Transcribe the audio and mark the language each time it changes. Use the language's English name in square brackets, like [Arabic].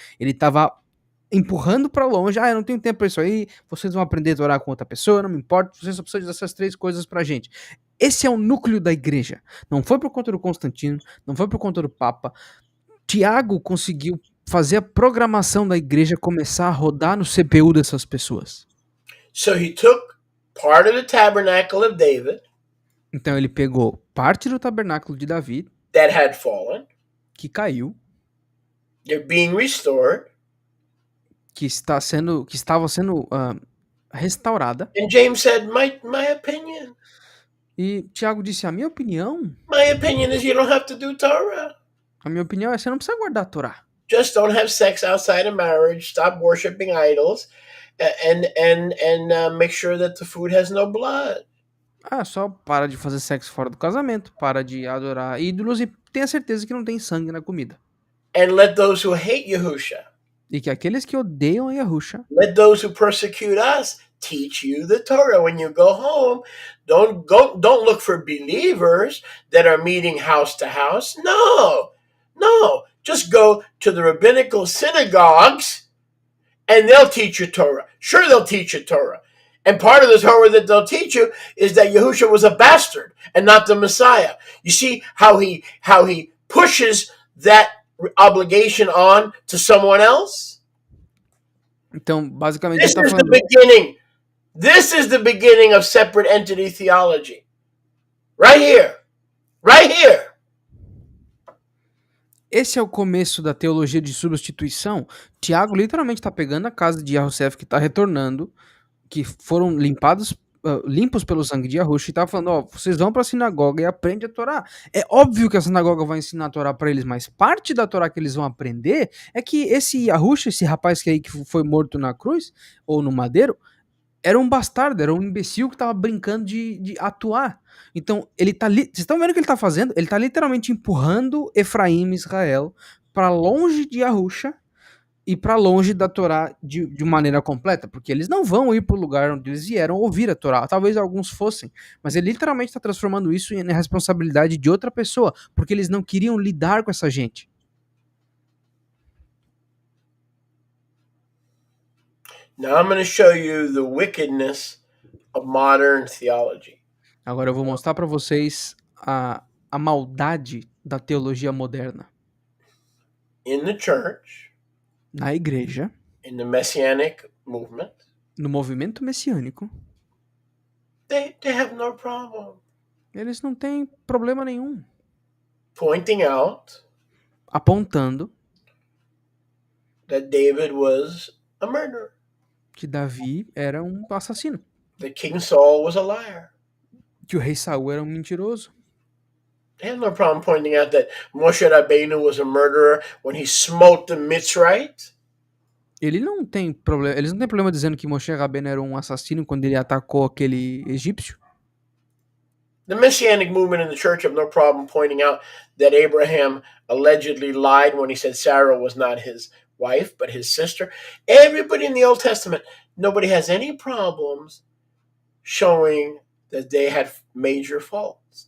[Portuguese] Ele tava empurrando pra longe. Eu não tenho tempo pra isso aí, vocês vão aprender a orar com outra pessoa, não me importa, vocês só precisam dessas 3 coisas pra gente. Esse é o núcleo da igreja. Não foi por conta do Constantino, não foi por conta do Papa. Tiago conseguiu fazer a programação da igreja começar a rodar no CPU dessas pessoas. [English] So he took part of the tabernacle of David. [Portuguese] Então ele pegou parte do tabernáculo de Davi [English] that had fallen. [Portuguese] Que caiu. [English] They're being restored. [Portuguese] Que estava sendo restaurada. [English] And James said, my opinion. [Portuguese] E Tiago disse, a minha opinião. [English] My opinion is you don't have to do Torah. [Portuguese] A minha opinião é você não precisa guardar a Torá. [English] Just don't have sex outside of marriage. Stop worshiping idols, and make sure that the food has no blood. [Portuguese] Só para de fazer sexo fora do casamento, para de adorar ídolos e tenha certeza que não tem sangue na comida. [English] And let those who hate Yahusha. [Portuguese] E que aqueles que odeiam a Yahusha. [English] Let those who persecute us teach you the Torah. When you go home, don't look for believers that are meeting house to house. No. Just go to the rabbinical synagogues and they'll teach you Torah. Sure, they'll teach you Torah. And part of the Torah that they'll teach you is that Yahusha was a bastard and not the Messiah. You see how he pushes that obligation on to someone else? [Portuguese] Então, basicamente, [English] This is the beginning. This is the beginning of separate entity theology. Right here. Right here. [Portuguese] Esse é o começo da teologia de substituição. Tiago literalmente está pegando a casa de Yahusef que está retornando, que foram limpados limpos pelo sangue de Yahushua, e tava falando, ó, vocês vão pra sinagoga e aprendem a Torá. É óbvio que a sinagoga vai ensinar a Torá pra eles, mas parte da Torá que eles vão aprender é que esse Yahushua, esse rapaz que foi morto na cruz, ou no madeiro, era um bastardo, era um imbecil que tava brincando de atuar. Então, ele tá vocês estão vendo o que ele tá fazendo? Ele tá literalmente empurrando Efraim e Israel pra longe de Yahushua e para longe da Torá de maneira completa, porque eles não vão ir para o lugar onde eles vieram ouvir a Torá. Talvez alguns fossem, mas ele literalmente está transformando isso em responsabilidade de outra pessoa, porque eles não queriam lidar com essa gente. [English] Now I'm going to show you the wickedness of modern theology. [Portuguese] Agora eu vou mostrar para vocês a maldade da teologia moderna. [English] In the church, [Portuguese] Na igreja, [English] in the Messianic movement, [Portuguese] no movimento messiânico, [English] they have no problem [Portuguese] eles não têm problema nenhum [English] pointing out [Portuguese] apontando [English] that David was a murderer, [Portuguese] que Davi era um assassino, [English] that King Saul was a liar. [Portuguese] que o rei Saul era um mentiroso. [English] They have no problem pointing out that Moshe Rabbeinu was a murderer when he smote the Mitzrayite. [Portuguese] Eles não têm problema dizendo que Moshe Rabbeinu era um assassino quando ele atacou aquele egípcio. [English] The Messianic movement in the church have no problem pointing out that Abraham allegedly lied when he said Sarah was not his wife, but his sister. Everybody in the Old Testament, nobody has any problems showing that they had major faults.